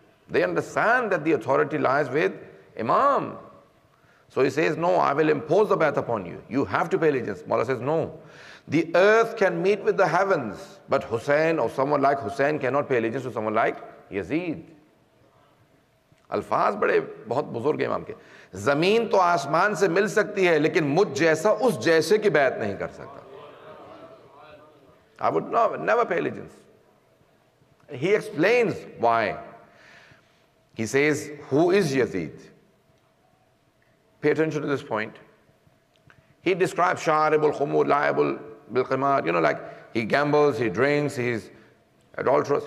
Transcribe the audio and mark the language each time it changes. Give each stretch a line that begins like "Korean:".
English: They understand that the authority lies with Imam. So he says, no, I will impose the bay'at upon you. You have to pay allegiance. Mullah says, no. The earth can meet with the heavens, but Hussain or someone like Hussain cannot pay allegiance to someone like Yazid.
Urdu: الفاظ بڑے بہت بزرگ ہیں امام کے. زمین تو آسمان سے مل سکتی ہے لیکن مجھ جیسا اس جیسے کی بیعت نہیں کر سکتا.
English: I would never pay allegiance. He explains why. He says, who is Yazid? Pay attention to this point. He describes Sharibul Khumur, Liable Bil Qimar, you know, like he gambles, he drinks, he's adulterous.